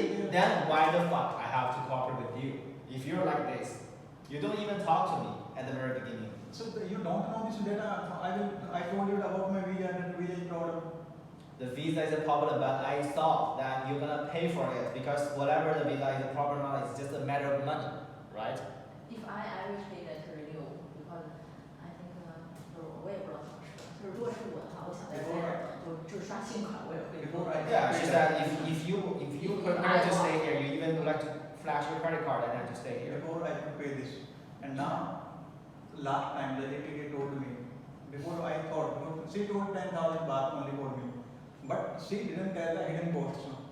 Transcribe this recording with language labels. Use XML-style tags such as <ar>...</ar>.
<en>Then why the fuck I have to cooperate with you? If you're like this, you don't even talk to me at the very beginning. So you don't know this data. I told you about my visa and visa is problem. The visa is a problem, but I thought that you're gonna pay for it because whatever the visa is a problem, it's just a matter of money, right? If I will pay that renew because I think</en> <zh>我也不知道怎么说，就是如果是我的话，我想在这儿就刷信用卡，我也会。</zh> <en>Yeah, she said if you prepare to stay here, you even would like to flash your credit card and then to stay here. Before I could pay this, and now last time the ATK told me. Before I thought, she told 10,000 baht only for me, but she didn't tell the hidden costs.</en>